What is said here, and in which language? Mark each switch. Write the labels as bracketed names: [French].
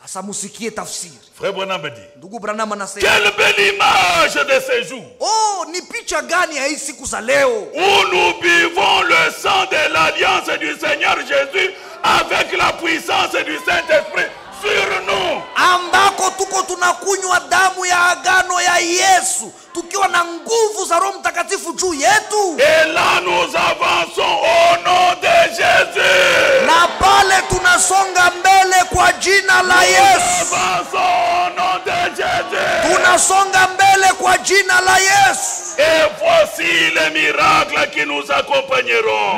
[Swahili] Asa musikie tafsiri. [French] Frère Branham dit, [Swahili] Ndugu Branham anasema, [French] quelle belle image de ces jours [Swahili] ni picha gani ya hii siku za leo? [French] où nous buvons le sang de l'alliance du Seigneur Jésus avec la puissance du Saint-Esprit sur nous. [Swahili] Ambako tuko tunakunywa damu ya agano ya Yesu, tukiwa na nguvu za Roho Mtakatifu juu yetu. [French] Et là nous avançons au nom de Jésus. [Swahili] Na pale tunasonga mbele kwa jina la Yesu. [French] Avançons au nom de Jésus. [Swahili] Tunasonga mbele kwa jina la Yesu. [French] Et voici les miracles qui nous accompagneront.